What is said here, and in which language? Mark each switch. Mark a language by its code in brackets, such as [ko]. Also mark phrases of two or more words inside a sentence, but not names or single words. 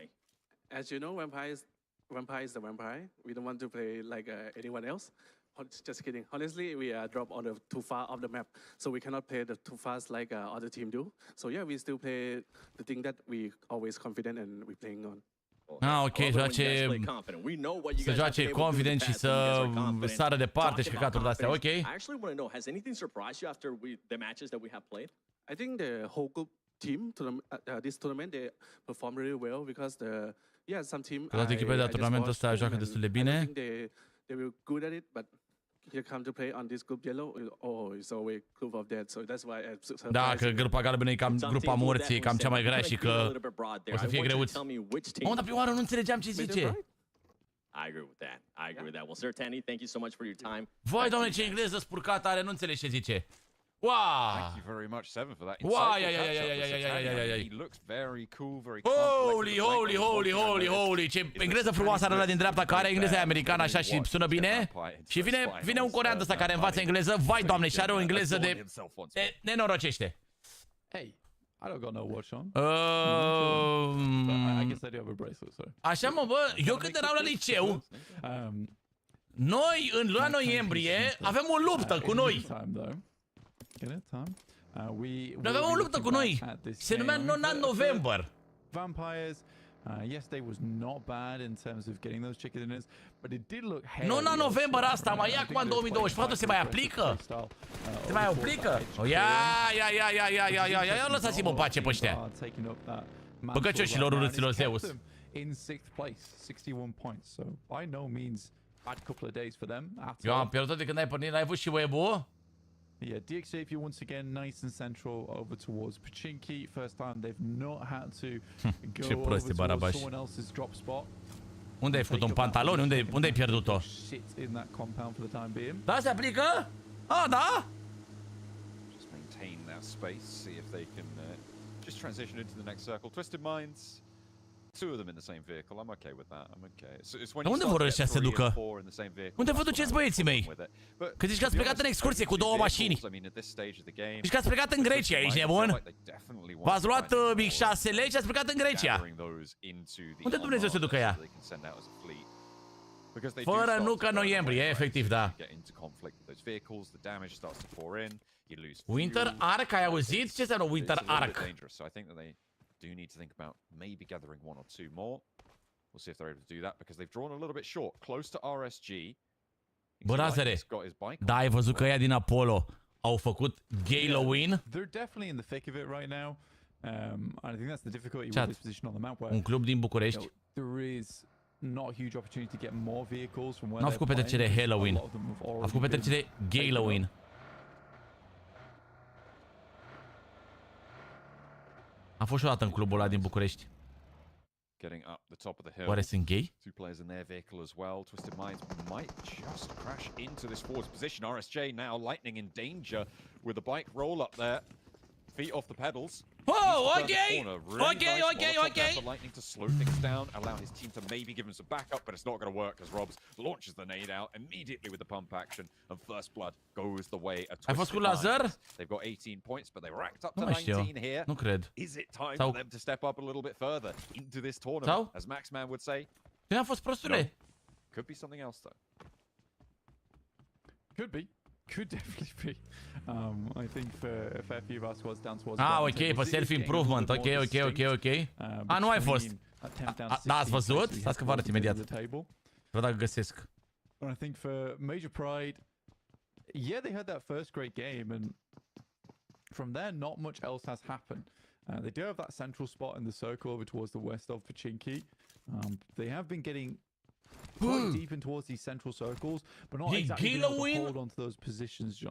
[en] As you know, Vampire is the Vampire. We don't want to play like anyone else. Just kidding. Honestly, we drop on the too far of the map, so we cannot play the too fast like other team do. So yeah, we still play the thing that we always confident and we playing on. [ro] Ok, să joace confident și să sară departe și căcaturi de-astea, ok? [en] I actually want to know, has anything surprised you after the matches that we have played? I think the whole group team this tournament they perform really well because some team. [ro] Toate echipele de la turnamentul ăsta joacă destul de bine. [en] They were good at it, but here come to play on this group yellow. Oh, it's always group of death, so that's why. [ro] Da, că grupa galbenă e cam grupa morții, cam cea mai grea și că o să fie greuți. Mă, dar prima oară nu înțelegeam ce zice. [en] I agree with that. I agree with that. Well, Sir Tanny, thank you so much for your time. [ro] Vai, doamne, ce engleză spurcată are, nu înțelegi ce zice. [en] Wow! Thank you very much, Seven, for that. Wow! He looks very cool, very holy! [ro] Ce engleză frumoasă are ăla din dreapta, care are engleză americană așa și sună bine. Și vine un corean ăsta care învață engleză. Vai, doamne, și are o engleză de nenorocește. [en] Hey, I don't got no watch on. I guess I do have a bracelet, so. [ro] Așa, mă, bă, eu când eram la liceu, noi, în luna noiembrie, avem o luptă cu noi. Noi avem o luptă cu noi. Se numea Non-November. [en] Vampires. Yesterday was not bad in terms of getting those chicken dinners, but it did look [ro] Non-November asta mai ia acum în 2024, se mai aplică? Se mai aplică? Ia, lăsați-mă în pace pe ăștia. Băgăcioșilor urâților Zeus. [en] In 6th place, 61 points. So by no means bad couple of days for them. [ro] Eu am pierdut de când ai pornit live-ul și web-ul. [en] Yeah, Decisive once again nice and central over towards Pachinki. First time they've not had to go over towards someone else's drop spot. [ro] Unde ai făcut un pantaloni? Unde ai pierdut-o? [en] Shit in that compound for the time being. [ro] Da, se aplică? Ah, da? [en] Just maintain that space, see if they can just transition into the next circle. Twisted Minds, two of them in the same vehicle. I'm okay with that. I'm okay. It's when [ro] unde vor ăștia să se ducă? Unde vă duceți, băieții mei? Că zici că ați plecat în excursie cu 2 mașini. Zici că ați plecat în Grecia, ești nebun? V-ați luat mic 6 lei și ați plecat în Grecia. Unde Dumnezeu se ducă ea? Fără nu ca noiembrie, efectiv, da. Winter Arc, ai auzit? Ce înseamnă Winter Arc? [en] Do need to think about maybe gathering 1 or 2 more. We'll see if they're able to do that because they've drawn a little bit short, close to RSG. [ro] Bă, Razere, da, ai văzut că ea din Apollo au făcut Galo win? [en] They're definitely in the thick of it right now. And I think that's the difficulty with this position on the map. [ro] Un club din București. [en] There is not a huge opportunity to get more vehicles from where [ro] n-au făcut petrecere Halloween. Au făcut petrecere Galoween. Am fost și o dată în clubul ăla din București. Oare sunt gay? [en] Two players in their vehicle as well. Twisted Minds might just crash into this forward position. RSJ now lightning in danger with the bike roll up there. Feet off the pedals. Oh, okay. Okay. The lightning to slow things down, allow his team to maybe give him some backup, but it's not going to work as Robs launches the nade out immediately with the pump action, and first blood goes the way of Twisted Minds. They've got 18 points, but they racked up to 19 here. [ro] Nu cred. [en] Is it time for them to step up a little bit further into this tournament, as Maxman would say? [ro] Cine a fost prostule? [en] Could be something else though. Could be. Could definitely be. I think for a fair few of our squads down towards. [ro] Ok, pe self-improvement. Ok. Nu ai fost. Da, ați văzut? Stați că vă arăt imediat. Văd dacă găsesc. [en] And I think for Major Pride, yeah, they had that first great game, and from there, not much else has happened. They do have that central spot in the circle over towards the west of Pachinki. They have been getting quite deep in towards these central circles, but not exactly able to hold onto those positions, John.